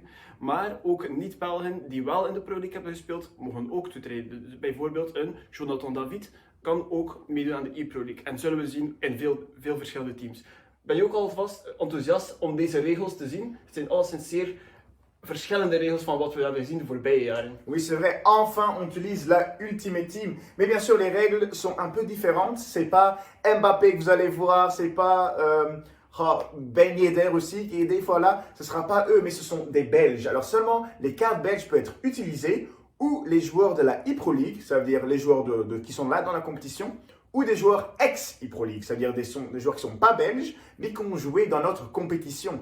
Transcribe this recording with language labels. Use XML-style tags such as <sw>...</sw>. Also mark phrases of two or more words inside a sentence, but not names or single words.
<nl>Maar ook niet-Belgen die wel in de Pro League hebben gespeeld, mogen ook toetreden. Dus bijvoorbeeld een Jonathan David kan ook meedoen aan de ePro League. En zullen we zien in veel verschillende teams. Ben je ook alvast enthousiast om deze regels te zien? Het zijn alleszins zeer verschillende regels van wat we hebben gezien de voorbije jaren.</nl> <fr>Oui, c'est vrai, enfin on utilise la Ultimate Team. Mais bien sûr, les règles sont un peu différentes. C'est pas Mbappé que vous allez voir, c'est pas Ben Yedder aussi qui est des fois là. Ce sera pas eux, mais ce sont des Belges. Alors seulement les cartes belges peuvent être utilisées ou les joueurs de la ePro League, ça veut dire les joueurs qui sont là dans la compétition, ou des joueurs ex-ePro League, c'est-à-dire des joueurs qui ne sont pas belges, mais qui ont joué dans notre compétition.</fr>